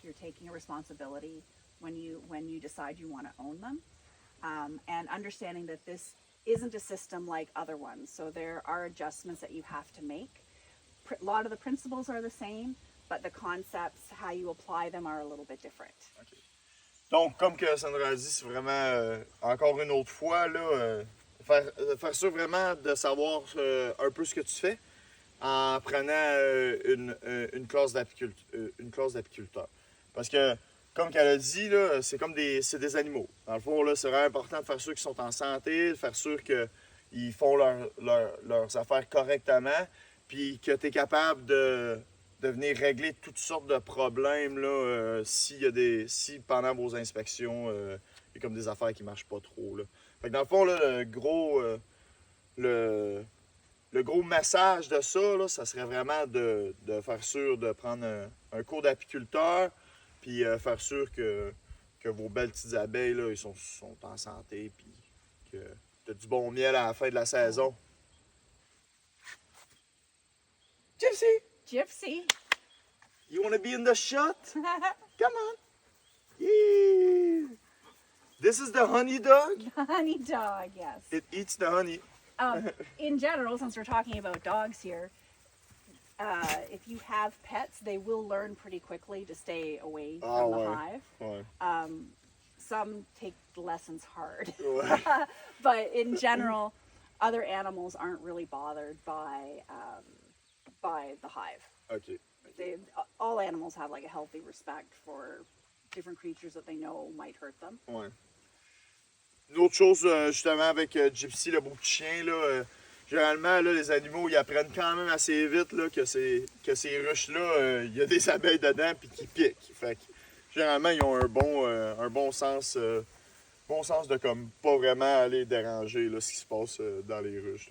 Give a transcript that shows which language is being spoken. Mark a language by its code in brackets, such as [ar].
[en] You're taking a responsibility when you decide you want to own them, and understanding that this isn't a system like other ones. So there are adjustments that you have to make. A lot of the principles are the same, but the concepts, how you apply them, are a little bit different. Okay. [fr] Donc, comme que Sandra a dit, c'est vraiment, encore une autre fois, là, faire sûr vraiment de savoir un peu ce que tu fais en prenant une classe d'apiculteur. Parce que, comme qu'elle a dit, là, c'est comme c'est des animaux. Dans le fond, là, c'est vraiment important de faire sûr qu'ils sont en santé, de faire sûr qu'ils font leurs affaires correctement, puis que tu es capable de venir régler toutes sortes de problèmes là, si pendant vos inspections, il y a comme des affaires qui ne marchent pas trop. Là. Fait que dans le fond, là, le gros message de ça, là, ça serait vraiment de faire sûr de prendre un cours d'apiculteur, puis faire sûr que vos belles petites abeilles là, ils sont en santé, puis que tu as du bon miel à la fin de la saison. [en] Gypsy. You want to be in the shot? Come on. Yeah. This is the honey dog? Honey dog, yes. It eats the honey. In general, since we're talking about dogs here, if you have pets, they will learn pretty quickly to stay away from the hive. [fr] Ouais. [en] Some take the lessons hard. [fr] Ouais. [en] But in general, other animals aren't really bothered by the hive. OK. All animals have like a healthy respect for different creatures that they know might hurt them. [fr] Ouais. Une autre chose, justement, avec Gypsy, le beau petit chien, là, généralement, là, les animaux, ils apprennent quand même assez vite là, que ces ruches-là, il y a des abeilles dedans puis qui piquent. Fait que, généralement, ils ont un bon sens de comme pas vraiment aller déranger là, ce qui se passe dans les ruches.